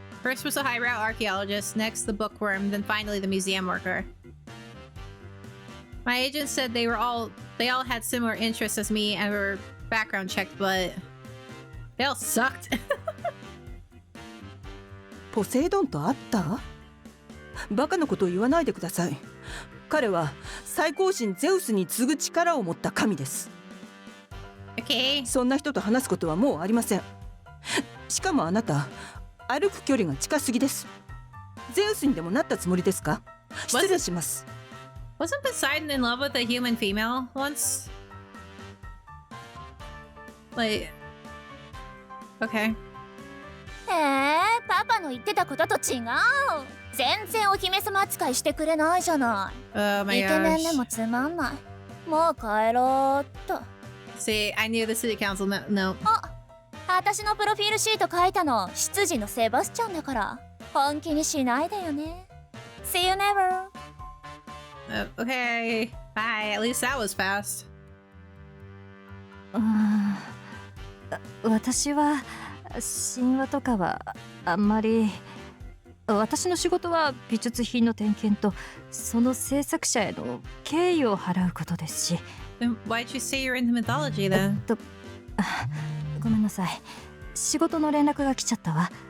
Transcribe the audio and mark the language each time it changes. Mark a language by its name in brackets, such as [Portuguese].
[English] First was the highbrow archaeologist, next the bookworm, then finally the museum worker. My agent said they all had similar interests as me and were background checked, but they all sucked. [Japanese] ポセイドンと会った？バカなことを言わないでください。彼は最高神ゼウスに次ぐ力を持った神です。 [English] Okay. [Japanese] そんな人と話すことはもうありません。しかもあなた、歩く距離が近すぎです。ゼウスにでもなったつもりですか？失礼します。 [English] Wasn't Poseidon in love with a human female once? Like, okay. [Japanese] パパの言ってたことと違う。全然お姫様扱いしてくれないじゃない。 [English] Oh my [Japanese] イケメン [English] gosh. [Japanese] でもつまんない。もう帰ろうっと。 [English] See, I knew the city council no. [Japanese] 私のプロフィールシート書いたの執事のセバスチャンだから。本気にしないでよね。 [English] See you never. Okay. Bye. At least that was fast. [Japanese] 私は神話とかはあんまり。私の仕事は美術品の点検とその制作者への敬意を払うことですし。 [English] Then why'd you say you're into mythology then? [Japanese] ごめんなさい。仕事の連絡が来ちゃったわ。